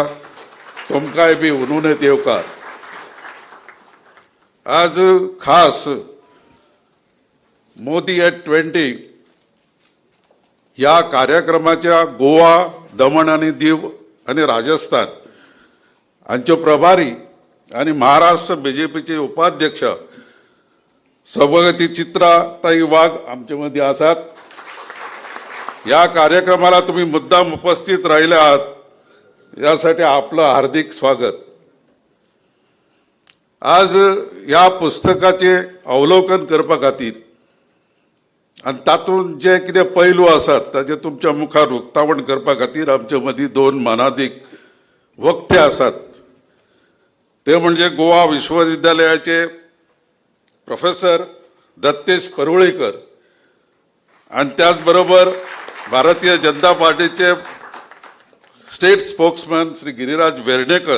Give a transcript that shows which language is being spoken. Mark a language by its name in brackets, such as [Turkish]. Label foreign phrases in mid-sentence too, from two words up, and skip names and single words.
[Konkani] तुमकांय बी उनुनेत येवकार. आज खास मोदी @20 या कार्यक्रमाच्या गोवा, दमण आणि दीव आणि राजस्थान हांचे प्रभारी आणि महाराष्ट्र बीजेपीचे उपाध्यक्ष सभापती चित्राताई वाघ आमचे मध्ये आसात. [Marathi] या कार्यक्रमाला तुम्ही मुद्दाम उपस्थित राहिले आहात यासाठी आपलं हार्दिक स्वागत. [Konkani] आज या पुस्तकाचे अवलोकन करपा खातीर आणि तातूंत जे कितें पैलू आसात ताचे तुमच्या मुखार उक्तावण करपा खातीर आमचे मदीं 2 मानाधिक वक्ते आसात. [Marathi] ते म्हणजे गोवा विश्वविद्यालयाचे प्रोफेसर दत्तेश परवळेकर आणि त्याचबरोबर भारतीय जनता पार्टीचे [English] State spokesman [Marathi] श्री गिरिराज वेर्णेकर.